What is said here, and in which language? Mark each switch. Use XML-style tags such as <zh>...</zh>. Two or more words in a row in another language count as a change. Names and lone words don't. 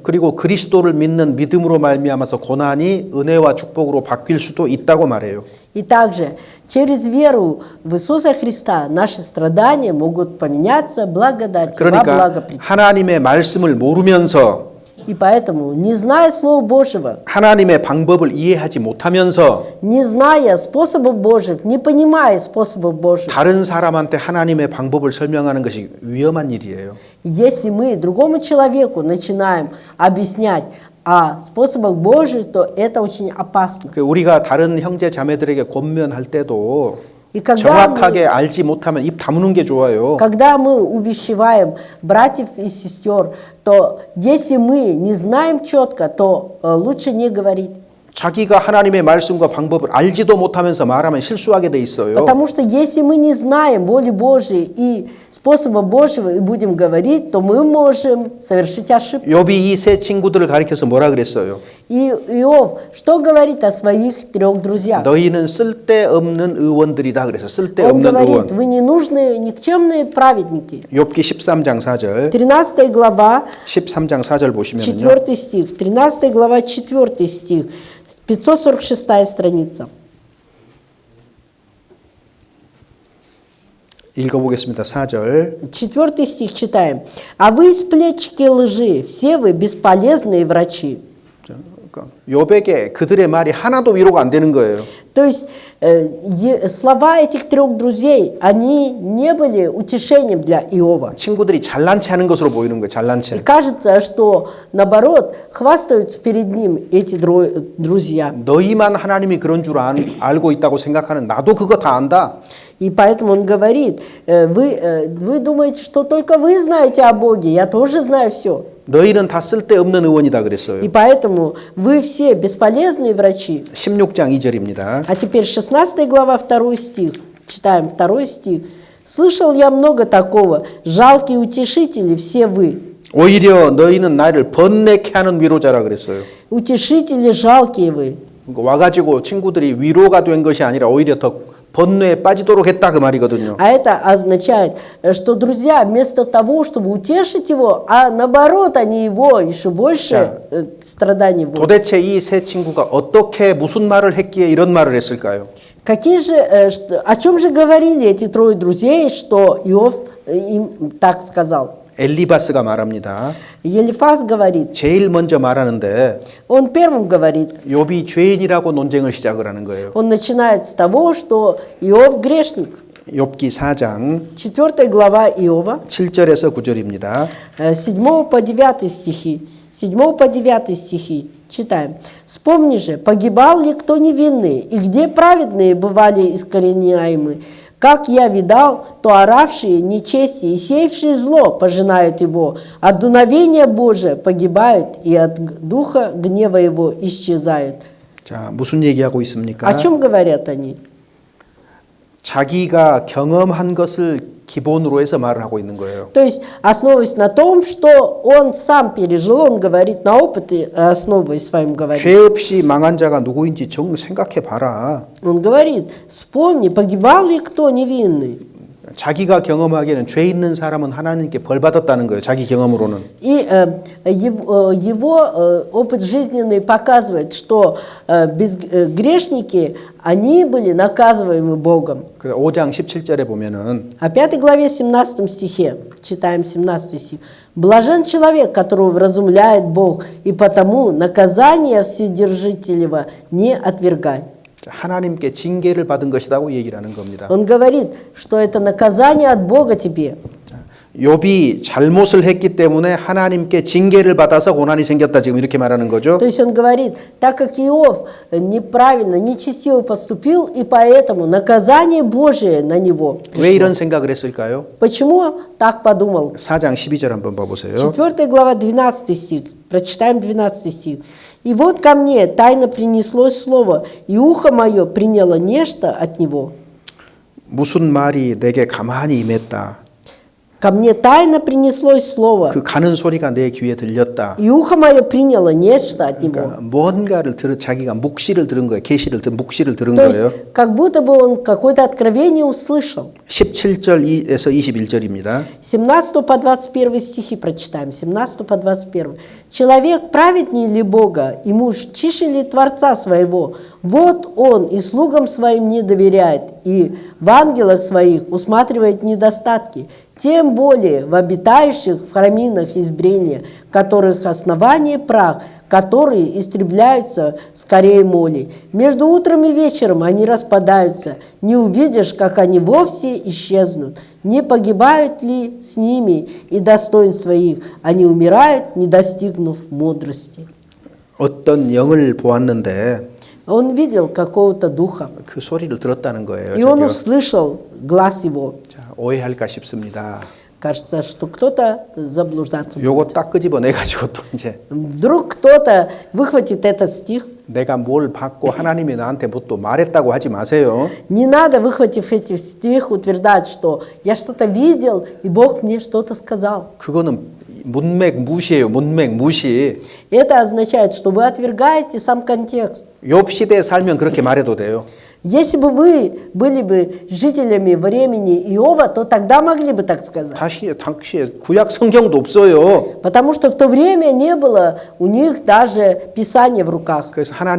<ko>그리고 그리스도를 믿는 믿음으로 말미암아서 고난이 은혜와 축복으로 바뀔 수도 있다고 말해요.</ko> <ru>И также через веру в Иисуса Христа наши страдания могут поменяться благодатью во</ru> <ko>그러니까</ko> <ru>благо прийти.</ru> <ko>하나님의 말씀을 모르면서</ko> <ru>И поэтому, не зная Слова Божьего,</ru> <ko>하나님의 방법을 이해하지 못하면서</ko> <ru>не зная способов Божьих, не понимая способов Божьих,</ru> <ko>다른 사람한테 하나님의 방법을 설명하는 것이 위험한 일이에요.</ko> <ru>если мы другому человеку начинаем объяснять о способах Божьих, то это очень опасно.</ru> <ko>우리가 다른 형제 자매들에게 권면할 때도</ko> <ru>И когда</ru> <ko>정확하게 알지 못하면 입 다무는 게 좋아요.</ko> <ru>Когда мы увещеваем братьев и сестер, то если мы не знаем четко, то лучше не говорить.</ru> <ko>자기가 하나님의 말씀과 방법을 알지도 못하면서 말하면 실수하게 돼 있어요.</ko> <ru>Потому что если мы не знаем воли Божьей и способа Божьего и будем говорить, то мы можем совершить ошибку.</ru> <ko>욥이 이 세 친구들을 가리켜서 뭐라 그랬어요?</ko> <ru>И Иов, что говорит о своих трех друзьях?</ru> <ko>너희는 쓸데없는 의원들이다 그래서</ko> <ru>Он</ru> <ko>쓸데없는</ko> <ru>говорит,</ru> <ko>의원.</ko> <ru>вы ненужные, никчемные праведники.</ru> <ko>욥기 13장 4절.</ko> <ru>13 глава,</ru> <ko>13장 4절 보시면요.</ko> <ru>4 стих. 13 глава, 4 стих. 546 страница.</ru> <ko>읽어보겠습니다. 4절.</ko> <ru>4 стих читаем. «А вы, сплетчики лжи, все вы бесполезные врачи».</ru> <ko>욥에게 그들의 말이 하나도 위로가 안 되는 거예요.</ko> <ru>То есть слова этих трех друзей, они не были утешением для Иова.</ru> <ko>친구들이 잘난 체 하는 것으로 보이는 거예요. 잘난</ko> <ru>И</ru> <ko>체.</ko> <ru>кажется, что наоборот, хвастаются перед ним эти друзья.</ru> <ko>너희만 하나님이 그런 줄 알고 있다고 생각하는 나도 그거 다 안다.</ko> <ru>И поэтому он говорит, вы думаете, что только вы знаете о Боге, я тоже знаю все.</ru> <ko>너희는 다 쓸데없는 의원이다 그랬어요.</ko> <ru>И поэтому вы все бесполезные врачи.</ru> <ko>16장 2절입니다.</ko> <ru>А теперь 16 глава, 2 стих. Читаем 2 стих. «Слышал я много такого, жалкие утешители все вы».</ru> <ko>오히려 너희는 나를 번뇌케 하는 위로자라 그랬어요.</ko> <ru>Утешители жалкие вы.</ru> <ko>와가지고 친구들이 위로가 된 것이 아니라 오히려 더 번뇌에 빠지도록 했다 그 말이거든요.</ko> <ru>А это означает, что друзья вместо того, чтобы утешить его, а наоборот, они его еще больше страданий вводят.</ru> <ko>도대체 이 세 친구가 어떻게 무슨 말을 했기에 이런 말을 했을까요?</ko> <ru>Какие же, о чем же говорили эти трое друзей, что Иов им так сказал?</ru> <ko>엘리바스가 말합니다.</ko> <ru>Елифаз говорит,</ru> <ko>제일 먼저 말하는데</ko> <ru>он первым говорит,</ru> <ko>욥이 죄인이라고 논쟁을 시작을 하는 거예요.</ko> <ru>он начинает с того, что Иов грешник.</ru> <ko>욥기 4장</ko> <ru>4 глава Иова,</ru> <ko>7절에서 9절입니다.</ko> <ru>7 по 9 стихи. 7 по 9 стихи. Читаем. «Вспомни же, погибал ли кто невинный, и где праведные бывали искореняемы? Как я видал, то оравшие нечестие и сеявшие зло пожинают его, от дуновения Божия погибают, и от духа гнева его исчезают».</ru> <ko>자, 무슨 얘기하고 있습니까?</ko> <ru>О чем говорят они?</ru> <ko>자기가 경험한 것을 기본으로 해서 말을 하고 있는 거예요.</ko> <ru>То есть, основываясь на том, что он сам пережил, он говорит на опыте, основываясь своим говорит.</ru> <ko>죄 없이 망한 자가 누구인지 정 생각해 봐라.</ko> <ru>Он говорит, вспомни, погибал ли кто невинный?</ru> <ko>자기가 경험하기에는 죄 있는 사람은 하나님께 벌 받았다는 거예요. 자기 경험으로는.</ko> <ru>И его опыт жизненный показывает, что грешники, они были наказываемы Богом.</ru> <ko>5장 17절에 보면은</ko> <ru>А 5 главе 17 стихе, читаем 17 стих. «Блажен человек, которого вразумляет Бог, и потому наказание Вседержителева не отвергай».</ru> <ko>하나님께 징계를 받은 것이라고 얘기를 하는 겁니다.</ko> <ru>Он говорит, что это наказание от Бога тебе.</ru> <ko>욥이 잘못을 했기 때문에 하나님께 징계를 받아서 고난이 생겼다 지금 이렇게 말하는 거죠.</ko> <ru>То есть он говорит, так как Иов неправильно, нечестиво поступил, и поэтому наказание Божие на него пришло.</ru> <ko>왜 이런 생각을 했을까요?</ko> <ru>Почему так подумал?</ru> <ko>4장 12절 한번 봐보세요.</ko> <ru>4 глава 12 стих. Прочитаем 12 стих. «И вот ко мне тайно принеслось слово, и ухо мое приняло нечто от него».</ru> <ko>무슨 말이 내게 가만히 임했다.</ko> <ru>Ко мне тайно принеслось слово,</ru> <ko>그 가는 소리가 내 귀에 들렸다.</ko> <ru>и ухо мое приняло нечто от него.</ru> <ko>그러니까 뭔가를 자기가 묵시를 들은 거예요. 계시를 묵시를 들은</ko> <ru>То</ru> <ko>거예요.</ko> <ru>есть, как будто бы он какое-то откровение услышал.</ru> <ko>17절에서 21절입니다.</ko> <ru>17 по 21 стихи прочитаем. 17 по 21. «Человек праведней ли Бога, и муж чище ли Творца своего? Вот он и слугам своим не доверяет, и в ангелах своих усматривает недостатки, тем более в обитающих в храминах избрения, которых основание прах, которые истребляются скорее моли. Между утром и вечером они распадаются, не увидишь, как они вовсе исчезнут. Не погибают ли с ними и достоинства их? Они умирают, не достигнув мудрости».</ru> <ko>어떤 영을 보았는데</ko> <ru>Он видел какого-то духа,</ru> <ko>그 소리를 들었다는 거예요.</ko> <ru>и он</ru> <ko>저기요.</ko> <ru>услышал глаз его.</ru> <ko>자, 오해할까 싶습니다.</ko> <ru>Кажется, что кто-то заблуждаться</ru> <ko>요거</ko> <ru>будет.</ru> <ko>딱 끄집어내 가지고 또 이제</ko> <ru>Вдруг кто-то выхватит этот стих.</ru> <ko>내가 뭘 받고 하나님이 나한테 뭐 또 말했다고 하지 마세요.</ko> <ru>Не надо, выхватив эти стих, утверждать, что я что-то видел, и Бог мне что-то сказал.</ru> <ko>그거는 문맥 무시예요. 문맥 무시.</ko> <ru>Это означает, что вы отвергаете сам контекст.</ru> <ko>욥 시대에 살면 그렇게 말해도 돼요.</ko> <ru>Если бы вы были бы жителями времени Иова, то тогда могли бы так сказать.</ru> <ko>당시에 구약 성경도 없어요.</ko> <ru>Потому что в то время не было у них даже Писания в руках.</ru>